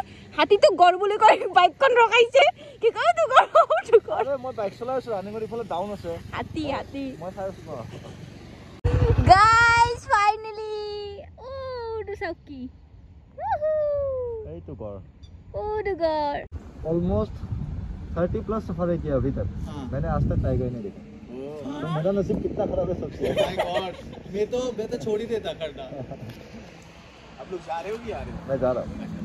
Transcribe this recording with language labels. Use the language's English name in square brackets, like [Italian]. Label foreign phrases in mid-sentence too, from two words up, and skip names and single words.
[Assamese] হাতীটো গড় বুলি কৈ বাইকখন ৰখাইছে। কি কয় তো গড়? মই বাইক চলাই আছোঁ, ৰানিঙৰ ইফালে ডাউন আছে। হাতী মই চাই আছোঁ ন। গাইজ, ফাইনেলি তো চাওক কি। এইটো গড়। [Hindi] गौर ऑलमोस्ट 30 प्लस सफर किया अभी तक। मैंने आज तक टाइगर नहीं देखा। तो मेरा नसीब कितना खराब है सबसे। मैं तो छोड़ ही देता करना। आप लोग जा रहे हो कि आ रहे हो? मैं जा रहा हूँ।